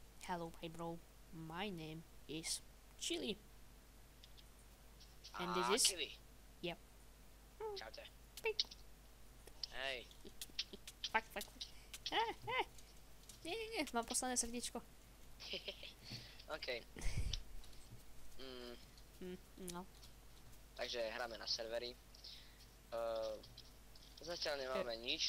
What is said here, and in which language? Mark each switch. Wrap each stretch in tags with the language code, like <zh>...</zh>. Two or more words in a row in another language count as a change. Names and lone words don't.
<en>Hello, my bro. My name is Chili. And this is... Chili. Yep.</en> <sk>Čaute. Pik. Hej. Fakt. Nie, mám posledné srdiečko. OK. No. Takže hráme na servery. Zatiaľ nemáme nič.</sk>